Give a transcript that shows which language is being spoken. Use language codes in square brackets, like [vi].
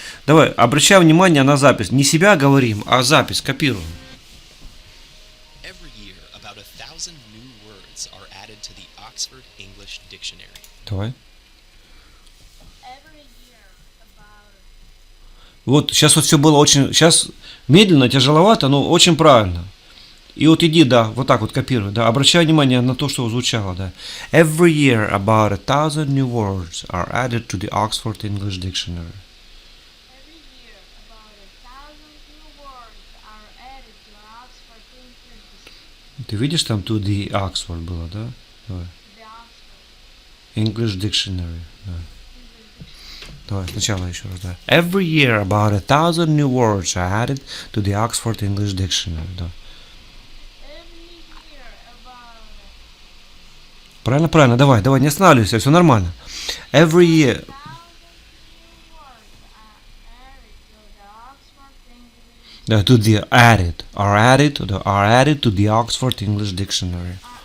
[ru] Давай, обращай внимание на запись. Не себя говорим, а запись копируем. [en] Every year, about 1,000 new words are added to the Oxford English Dictionary. [ru] Давай. [en] Every year about [ru] Вот сейчас вот все было очень... Сейчас медленно, тяжеловато, но очень правильно. И вот иди, да, вот так вот копируй, да. Обращай внимание на то, что звучало, да. [en] Every year about 1,000 new words are added to the Oxford English Dictionary. every year about 1,000 new words are added to Oxford English [ru] Ты видишь, там [en] to the Oxford [ru] было, да? Давай. [en] the Oxford English Dictionary, да. English. [ru] Давай, сначала еще раз, да. [en] Every year about 1,000 new words are added to the Oxford English Dictionary, да. Every year about [ru] Правильно, правильно, давай, давай, не останавливайся, все нормально. [en] Every year, 1,000 new words are added to the Oxford English да, to the are added to the Oxford English Dictionary.